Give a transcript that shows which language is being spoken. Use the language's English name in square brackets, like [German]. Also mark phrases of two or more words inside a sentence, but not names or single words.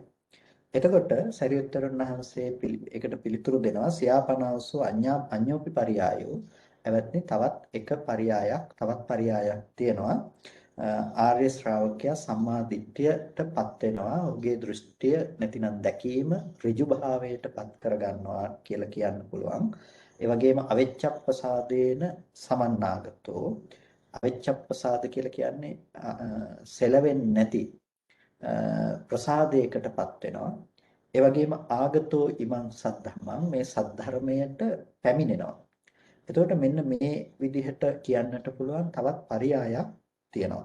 [Sinhala] එතකොට සරියුත්තරුන් වහන්සේ ඒකට පිළිතුරු දෙනවා [Pali] සියාපනවසෝ අඤ්ඤෝපි පරියායෝ එවත්නි [Sinhala] තවත් එක තවත් පරියායක් තියෙනවා. ආර්ය ශ්‍රාවකයා සම්මා දිට්ඨියටපත් වෙනවා. ඔහුගේ දෘෂ්ටිය නැතිනම් දැකීම ඍජු භාවයටපත් කරගන්නවා කියලා කියන්න පුළුවන්. ඒ වගේම [Pali] අවිච්ඡප්පසාදේන සමන්නාගතෝ [Sinhala] අවිච්ඡප්පසාද කියලා කියන්නේ සෙලවෙන්නේ නැති ප්‍රසාදයකටපත් වෙනවා. ඒ වගේම [Pali] ආගතෝ ඉමං සද්ධම්මං [Sinhala] මේ සද්ධර්මයට පැමිණෙනවා. එතකොට මෙන්න මේ විදිහට කියන්නට පුළුවන් තවත් පරයයක් තියෙනවා.